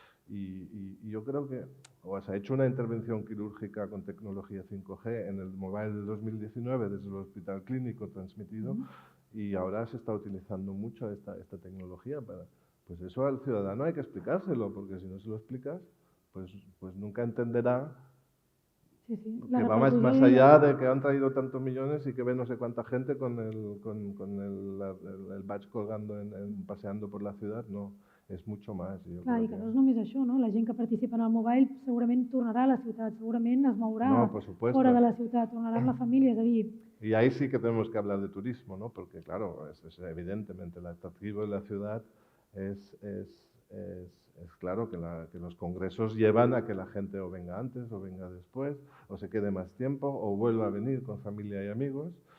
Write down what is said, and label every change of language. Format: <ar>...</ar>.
<es>Y yo creo que se ha hecho una intervención quirúrgica con tecnología 5G en el mobile del 2019 desde el hospital clínico transmitido y ahora se está utilizando mucho esta tecnología para, pues eso al ciudadano hay que explicárselo, porque si no se lo explicas, pues nunca entenderá que va más allá de que han traído tantos millones y que ve no sé cuánta gente con el badge colgando paseando por la ciudad, no. És mucho más.</es> <ca>Clar, i que no és només això, no? La gent que participa en el mobile segurament tornarà a la ciutat, segurament es mourà fora de la ciutat, tornarà amb la família, és a dir...</ca> <es>Y ahí sí que tenemos que hablar de turismo, ¿no? Porque claro, evidentemente el atractivo de la ciudad es claro que los congresos llevan a que la gente o venga antes o venga después, o se quede más tiempo, o vuelva a venir con familia y amigos.</es>